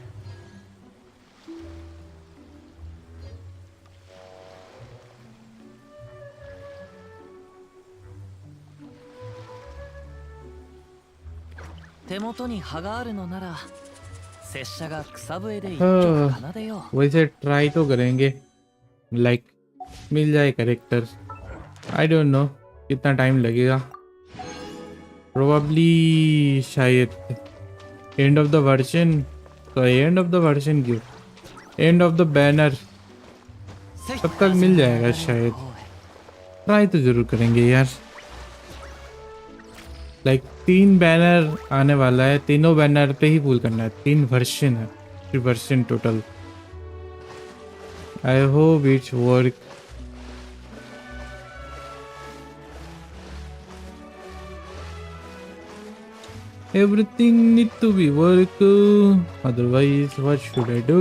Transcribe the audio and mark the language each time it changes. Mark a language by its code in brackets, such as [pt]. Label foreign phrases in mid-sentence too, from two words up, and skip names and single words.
[ja] 手元に葉があるのなら拙者が草笛で一曲奏でよう。 [hi] वैसे ट्राई तो करेंगे. लाइक मिल जाए कैरेक्टर. [en] I don't know [hi] कितना टाइम लगेगा. प्रोबेबली शायद [en] end of the version. [hi] तो [en] end of the version [hi] क्यों? [en] end of the banner [hi] तब तक मिल जाएगा शायद. ट्राई तो जरूर करेंगे यार. लाइक 3 बैनर आने वाला है, तीनों बैनर पे ही पुल करना है। 3 वर्जन है, 3 [en] version total. I hope it's work. Everything need to be work, otherwise what should I do?